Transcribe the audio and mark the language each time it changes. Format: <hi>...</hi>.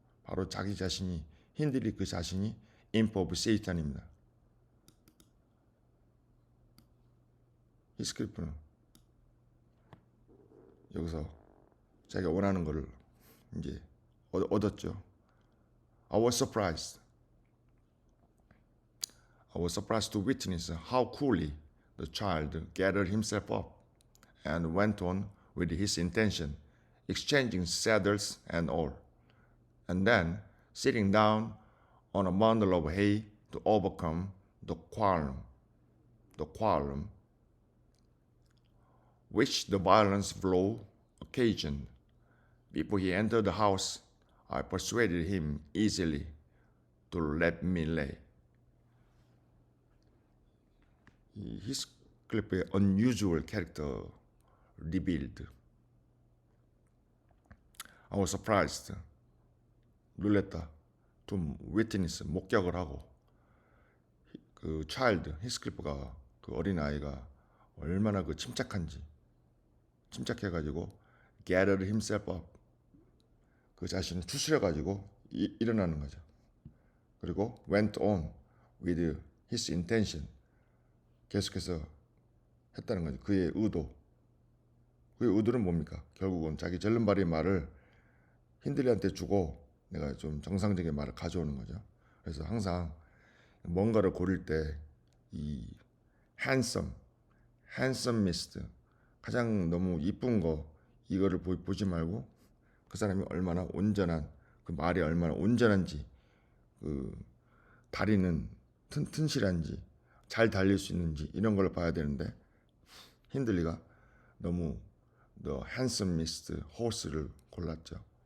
<ko>바로 자기 자신이 힌들리 그 자신이</ko> <en>imp of Satan</en> <ko>입니다. 히스클리프는 여기서 자기가 원하는 것을 이제 얻었죠.</ko> <en>I was surprised. I was surprised to witness how coolly the child gathered himself up and went on with his intention, exchanging saddles and all, and then sitting down on a bundle of hay to overcome the qualm which the violent blow occasioned. Before he entered the house, I persuaded him easily to let me lay. 히스클리프의 unusual character revealed. I was surprised.</en> <ko>놀랬다. 좀 witness, 목격을 하고 그 child, 히스클리프가 그 어린아이가 얼마나 그 침착한지 침착해가지고</ko> <en>gathered himself up</en> <ko>그 자신을 추스려가지고 일어나는 거죠. 그리고</ko> <en>went on with his intention</en> <ko>계속해서 했다는 거죠. 그의 의도. 그의 의도는 뭡니까? 결국은 자기 절름발이 말을 힌들리한테 주고 내가 좀 정상적인 말을 가져오는 거죠. 그래서 항상 뭔가를 고를 때 이 handsomest 가장 너무 이쁜 거 이거를 보지 말고 그 사람이 얼마나 온전한 그 말이 얼마나 온전한지 그 다리는 튼튼실한지 잘 달릴 수 있는지 이런 걸 봐야 되는데 힌들리가 너무</ko> <en>the handsomest horse</en> <ko>를 골랐죠.</ko>